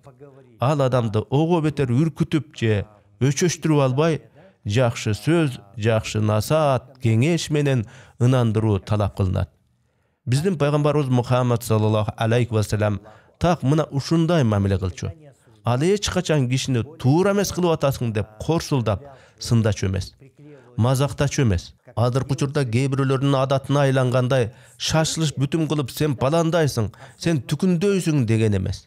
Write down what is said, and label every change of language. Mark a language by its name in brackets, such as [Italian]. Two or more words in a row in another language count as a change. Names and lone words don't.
[Kyrgyz] Ал адамды ого бетер үркүтүп же өчөштүрүп албай, жакшы сөз, жакшы насаат, кеңеш менен ынандыруу талап кылынат. Биздин пайгамбарыбыз Мухаммад [Arabic] صلى الله عليه وسلم [Kyrgyz] так мына ушундай мамиле кылчу. Ал эч качан кишини туура эмес кылып атасың деп корсулдап, сындачу эмес, мазактачу эмес. Азыркы учурда кээ бирөөлөрдүн адатына айлангандай шашылыш бүтүм кылып сен баландайсың, сен түкүндөйсүң деген эмес.